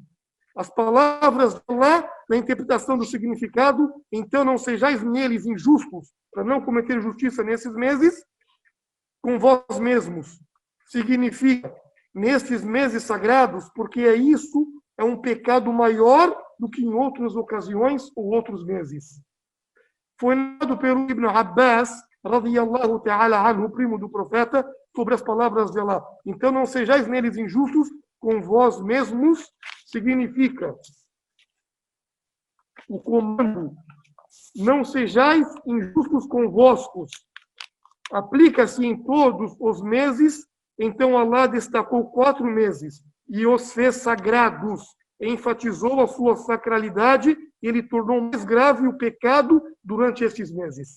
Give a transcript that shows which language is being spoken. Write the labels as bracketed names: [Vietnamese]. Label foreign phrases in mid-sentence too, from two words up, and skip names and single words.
[Portuguese] As palavras de Allah, na interpretação do significado, então não sejais neles injustos, para não cometer justiça nesses meses, com vós mesmos. Significa, nestes meses sagrados, porque isso é um pecado maior do que em outras ocasiões ou outros meses. Foi narrado pelo Ibn Abbas, [Arabic] رضي الله تعالى عنه, [Portuguese] o primo do profeta, sobre as palavras de Allah. Então não sejais neles injustos com vós mesmos, significa o comando, não sejais injustos convosco. Aplica-se em todos os meses, então Allah destacou 4 meses e os fez sagrados, enfatizou a sua sacralidade e ele tornou mais grave o pecado durante estes meses.